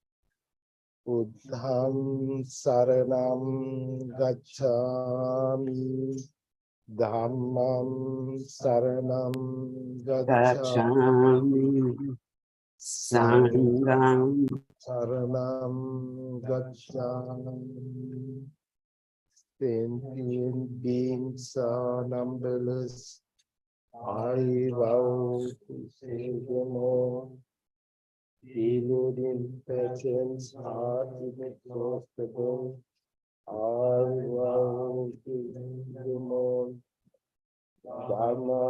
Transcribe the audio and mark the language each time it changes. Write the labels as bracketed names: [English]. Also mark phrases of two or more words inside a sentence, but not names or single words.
[Pali] Buddham saranam gacchami. Dhammam saranam gacchami. Sangam Saranam gacchami. [English] Sentient beings are numberless. I vow to save them all. Deluding passions are inexhaustible. I vow to save them all. Dhamma